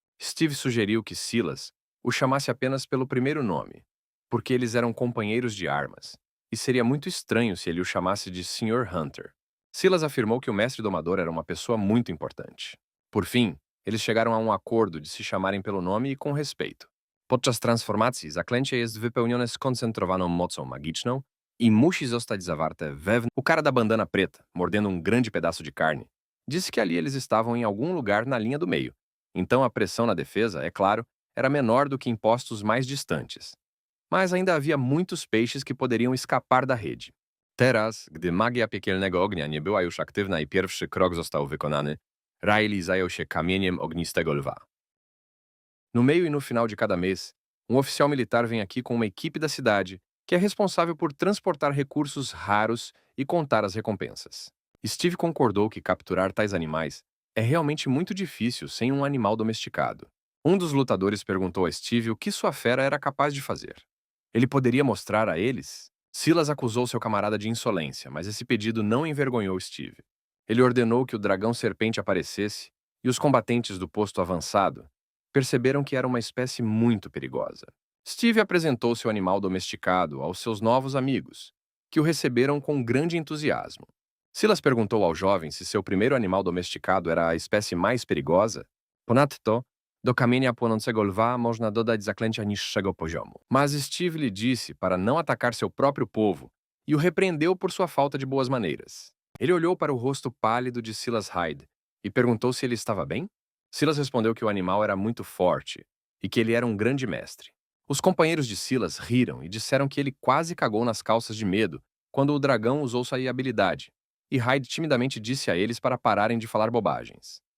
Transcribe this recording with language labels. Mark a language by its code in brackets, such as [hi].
[pt] Steve sugeriu que Silas o chamasse apenas pelo primeiro nome, porque eles eram companheiros de armas, e seria muito estranho se ele o chamasse de Sr. Hunter. Silas afirmou que o mestre domador era uma pessoa muito importante. Por fim, eles chegaram a um acordo de se chamarem pelo nome e com respeito. [pl] Podczas transformacji zaklęcie jest wypełnione skoncentrowaną mocą magiczną e musi zostać zawarte wewnątrz. [pt] O cara da bandana preta, mordendo um grande pedaço de carne, disse que ali eles estavam em algum lugar na linha do meio. Então a pressão na defesa, é claro, era menor do que em postos mais distantes. Mas ainda havia muitos peixes que poderiam escapar da rede. [pl] Teraz, gdy magia piekielnego ognia nie była już aktywna i pierwszy krok został wykonany, Riley zajął się kamieniem ognistego lwa. [pt] No meio e no final de cada mês, um oficial militar vem aqui com uma equipe da cidade que é responsável por transportar recursos raros e contar as recompensas. Steve concordou que capturar tais animais é realmente muito difícil sem um animal domesticado. Um dos lutadores perguntou a Steve o que sua fera era capaz de fazer. Ele poderia mostrar a eles? Silas acusou seu camarada de insolência, mas esse pedido não envergonhou Steve. Ele ordenou que o dragão serpente aparecesse e os combatentes do posto avançado perceberam que era uma espécie muito perigosa. Steve apresentou seu animal domesticado aos seus novos amigos, que o receberam com grande entusiasmo. Silas perguntou ao jovem se seu primeiro animal domesticado era a espécie mais perigosa. [pl] Ponadto, do kamienia płonącego lwa można dodać zaklęcia niższego poziomu. [pt] Mas Steve lhe disse para não atacar seu próprio povo e o repreendeu por sua falta de boas maneiras. Ele olhou para o rosto pálido de Silas Hyde e perguntou se ele estava bem. Silas respondeu que o animal era muito forte e que ele era um grande mestre. Os companheiros de Silas riram e disseram que ele quase cagou nas calças de medo quando o dragão usou sua habilidade, e Hyde timidamente disse a eles para pararem de falar bobagens.